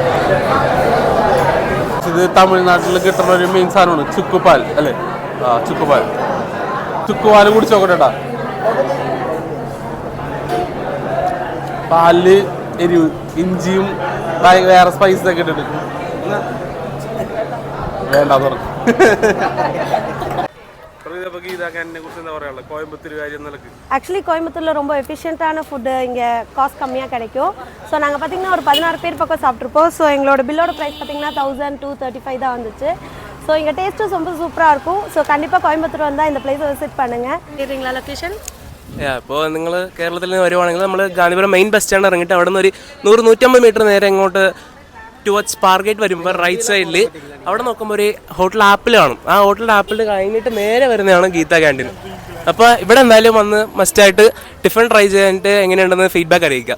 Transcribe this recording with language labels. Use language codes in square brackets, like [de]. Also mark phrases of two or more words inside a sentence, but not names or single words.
[ml] ഇത് തമിഴ്നാട്ടിൽ കിട്ടുന്ന ഒരു മെയിൻ സാധനമാണ് ചുക്കുപാൽ അല്ലേ? ചുക്കുപാൽ. ചുക്കുപാൽ കുടിച്ച് നോക്കട്ടെ. പാലില് എരിവ്, ഇഞ്ചിയും വേറെ സ്പൈസസ് ഒക്കെ ഇട്ടിട്ട് വേണ്ടെന്ന് പറഞ്ഞു. [ta] ஆக்சுவலி கோயம்புத்தூரில் ரொம்ப [en] efficient food [ta] இங்கே காஸ்ட் கம்மியாக கிடைக்கும். ஸோ நாங்கள் பார்த்திங்கன்னா ஒரு 16 பேர் பக்கம் சாப்பிட்ருப்போம். ஸோ எங்களோட [en] bill price [ta] பார்த்திங்கன்னா 1235 தான் வந்துச்சு. ஸோ இங்கே டேஸ்ட்டும் ரொம்ப சூப்பராக இருக்கும். ஸோ கண்டிப்பாக கோயம்புத்தூர் வந்தால் இந்த [en] place visit [ta] பண்ணுங்கள். கேட்குறீங்களா லொக்கேஷன்? [ml] ഇപ്പോൾ നിങ്ങൾ കേരളത്തിൽ നിന്ന് വരുവാണെങ്കിൽ നമ്മൾ ഗാന്ധിപുരം [en] main bus stand [ml] ഇറങ്ങിയിട്ട് അവിടെ നിന്ന് ഒരു 100-150 മീറ്റർ നേരെ ഇങ്ങോട്ട് ടുവേർഡ്സ് പാർഗേറ്റ് വരുമ്പോൾ [en] right side [ml] അവിടെ നോക്കുമ്പോൾ ഒരു ഹോട്ടൽ ആപ്പിൾ കാണും. ആ ഹോട്ടലിൻ്റെ ആപ്പിൾ കഴിഞ്ഞിട്ട് നേരെ വരുന്നതാണ് ഗീത ക്യാൻറ്റീൻ. അപ്പോൾ ഇവിടെ എന്തായാലും വന്ന് [en] must tiffin try [ml] ചെയ്യാനായിട്ട് എങ്ങനെയുണ്ടെന്ന് ഫീഡ്ബാക്ക് അറിയിക്കാം.